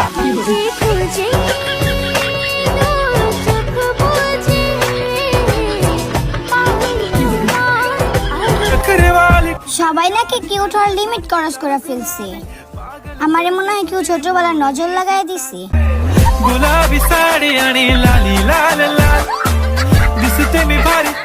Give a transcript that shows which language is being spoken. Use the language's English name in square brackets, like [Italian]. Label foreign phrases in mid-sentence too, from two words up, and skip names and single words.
[Bangla] সবাই নাকি কিউট হওয়ার [English] limit cross [Bangla] করে ফেলছে, আমারে মনে হয় কেউ ছোটবেলার নজর লাগাই দিছে। [Marathi] गुलाबी साड़ी आणि लाली लाल लाल दिसते मी भारी।